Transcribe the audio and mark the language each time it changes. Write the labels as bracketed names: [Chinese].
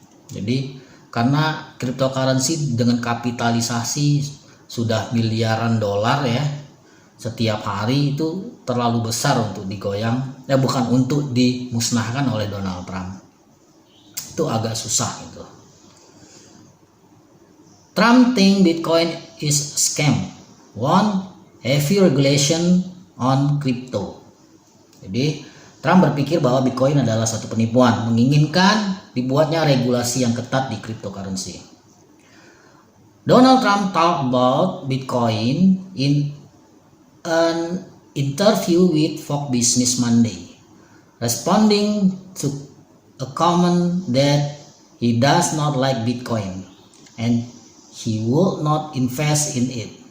[Indonesian] Jadi karena cryptocurrency dengan kapitalisasi sudah miliaran dolar ya, setiap hari itu terlalu besar untuk digoyang, bukan untuk dimusnahkan oleh Donald Trump. itu agak susah gitu. [English] Trump think Bitcoin is a scam, want heavy regulation on crypto. [Indonesian] Jadi Trump berpikir bahwa Bitcoin adalah satu penipuan, menginginkan dibuatnya regulasi yang ketat di cryptocurrency. [English] Donald Trump talked about Bitcoin in an interview with Fox Business Monday, responding to a comment that he does not like Bitcoin and he would not invest in it.